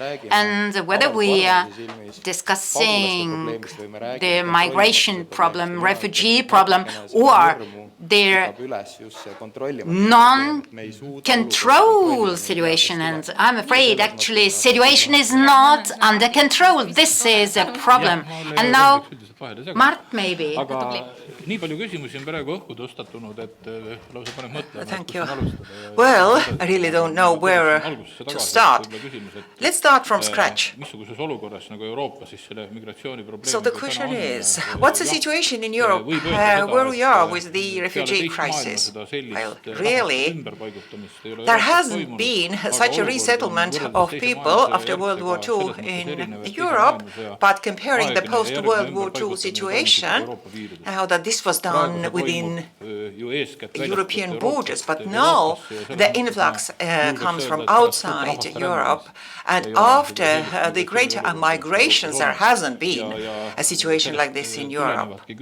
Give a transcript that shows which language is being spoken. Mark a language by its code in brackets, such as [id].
[en] And whether we are discussing the migration problem, refugee problem, or their non-control situation, and I'm afraid actually situation is not under control. This is a problem. And now, Mart, maybe. [et] Nii palju küsimusi on praegu õhku tõstatunud, et lausa paneb mõtlema. [en] Thank you. Well, I really don't know where to start. Let's start from scratch. [et] Missuguses olukorras nagu Euroopa siis selle migratsiooniprobleemiga [en] So the question is, what's the situation in Europe where we are with the refugee crisis? Well, really, there hasn't been such a resettlement of people after World War II in Europe, but comparing the post-World War II situation, how that this was done within European borders, but now the influx comes from outside Europe, and after the great migrations there hasn't been a situation like this in Europe.